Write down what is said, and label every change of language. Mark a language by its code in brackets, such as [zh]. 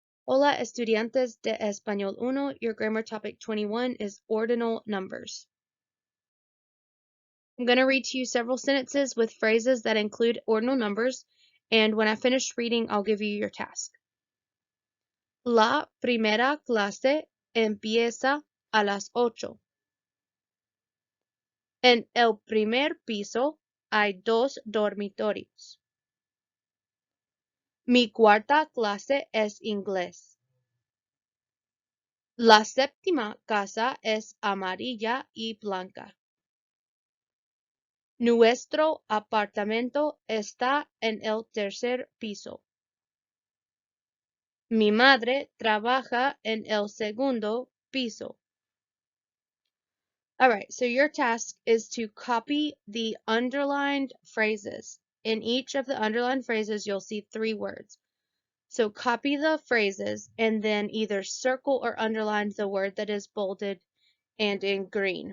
[es] Hola, estudiantes de Español 1. [en] Your grammar topic 21 is ordinal numbers. I'm going to read to you several sentences with phrases that include ordinal numbers, and when I finish reading, I'll give you your task. [es] La primera clase empieza a las 8. En el primer piso hay 2 dormitorios. Mi cuarta clase es inglés. La séptima casa es amarilla y blanca. Nuestro apartamento está en el tercer piso. Mi madre trabaja en el segundo piso. [en] All right, so your task is to copy the underlined phrases. In each of the underlined phrases, you'll see 3 words. So copy the phrases and then either circle or underline the word that is bolded and in green.